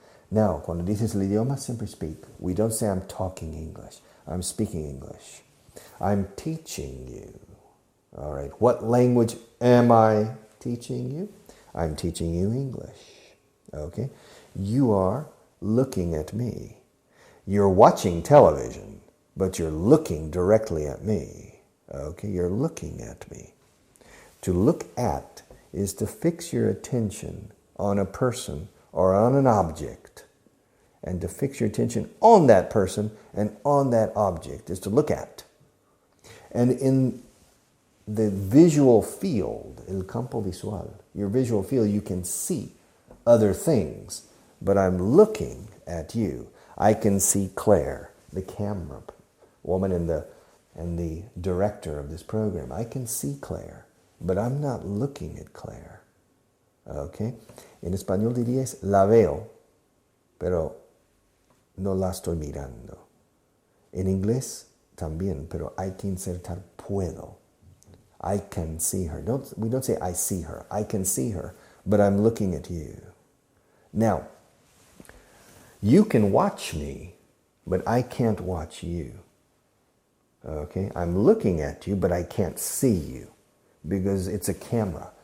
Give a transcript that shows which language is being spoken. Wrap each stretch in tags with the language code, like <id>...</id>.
<es>Now, cuando dices el idioma, siempre speak.</es> <en>We don't say I'm talking English. I'm speaking English. I'm teaching you. All right. What language am I teaching you? I'm teaching you English. Okay. You are looking at me. You're watching television, but you're looking directly at me. Okay. You're looking at me. To look at is to fix your attention on a person or on an object. And to fix your attention on that person and on that object is to look at. And in the visual field,</en> <es>el campo visual,</es> <en>your visual field, you can see other things. But I'm looking at you. I can see Claire, the camera woman and the director of this program. I can see Claire, but I'm not looking at Claire. Okay?</en> <es>En español dirías, la veo, pero no la estoy mirando. En inglés también, pero hay que insertar puedo.</es> <en>I can see her. We don't say I see her. I can see her, but I'm looking at you. Now, you can watch me, but I can't watch you. Okay? I'm looking at you, but I can't see you because it's a camera.</en>